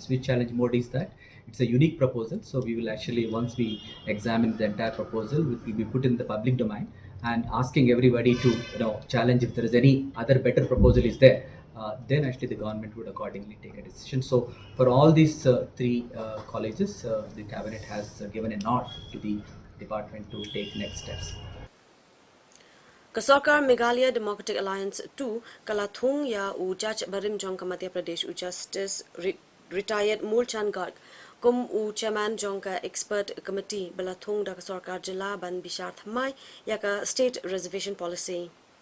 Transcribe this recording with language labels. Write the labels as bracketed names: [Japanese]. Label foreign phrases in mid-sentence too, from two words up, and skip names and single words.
[English] Switch challenge mode is that it's a unique proposal. So we will actually, once we examine the entire proposal, it will be put in the public domain, and asking everybody to challenge if there is any other better proposal is there. Then actually the government would accordingly take a decision. So for all these 3 colleges, the cabinet has given a nod to the department to take next steps. [Khasi] Kasarkar Meghalaya Democratic Alliance 2 Kalathung ya u Judge Barim Jong ka Madhya Pradesh u Justice retired Mulchan Garg kum u chairman Jong ka [English] expert committee [Khasi] Balathung da Kasarkar Jilla ban Bishar Thamai ya ka [English] state reservation policy.